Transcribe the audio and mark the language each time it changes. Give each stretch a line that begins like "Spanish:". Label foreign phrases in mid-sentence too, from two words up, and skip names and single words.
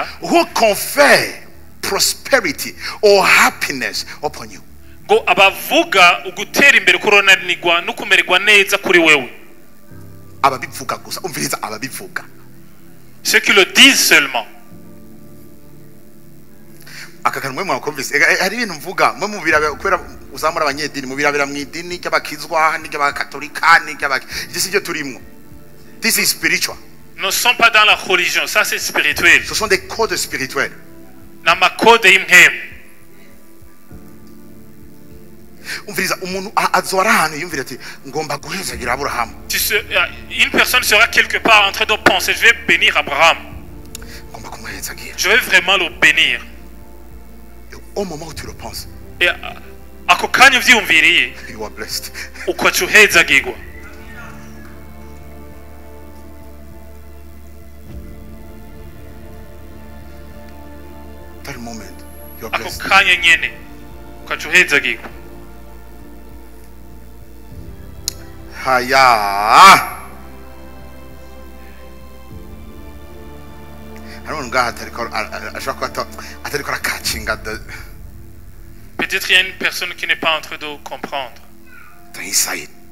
English: who confer prosperity or happiness upon you.
Rundi: ngo abavuga ugutera imbere kuronanirwa no kumererwa neza kuri wewe. Ababivuga gusa, umviriza ababivuga.
French: ceux qui le disent seulement.
Rundi: Aka kantu mwe mwakumvise, hari ibintu mvuga mwe mubira kubera uzamura abanyedini mubirabira mu idini ry'abakizwa n'iry'abakatolika n'iki sibyo turimo.
English: This is spiritual.
French: ne sont pas dans la religion, ça c'est spirituel. Ce sont des codes spirituels.
Rundi: n'amakode y'impemu. Umviriza umuntu azora ahantu yumvira ati ngomba guhezagira Aburahamu.
French: Une personne sera quelque part en train de penser, je vais bénir Abraham.
Rundi: Ngomba kumuhezagira.
French: Je vais vraiment le bénir. Au moment où tu le penses,
Rundi: Et ako kanya uvyiyumviriye
English: you are blessed.
Rundi: ukaca uhezagirwa.
English: That moment, you are
Rundi: ako
English: blessed.
Rundi: kanya nyene ukaca uhezagirwa. Haya. Hano ngaha ashaka ko atariko arakacinga
French: Peut-être il y a une personne qui n'est pas en train de comprendre.
English: the inside.